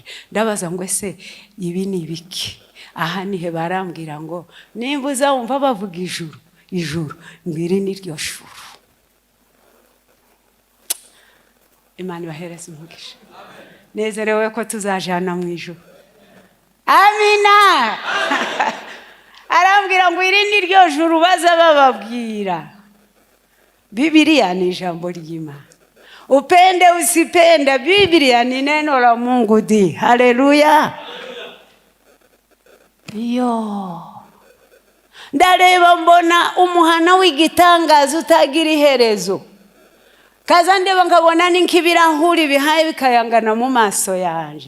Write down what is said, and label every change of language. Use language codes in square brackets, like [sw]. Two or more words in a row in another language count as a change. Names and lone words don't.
[rw] Ndabaza ngo ese ibi ni ibiki? Aha nihe barambwira ngo nimba uzumva bavuga ijuru, ijuru ngiri ni ryo shuru. Imana ibahereze umugisha. Nezerewe ko tuzajana mu ijuru. Amina. Arambwira ngo iri ni ryo juru baza bababwira. Biblia ni jambo ry'Imana. [sw] Upende usipende, Biblia ni neno la Mungu di. [rw] Haleluya. Yo. Ndareba mbona umuhana w'igitangazo utagira iherezo. Kaza ndeba nkabona n'inkibirahuri bihaye bikayangana mu maso yanje.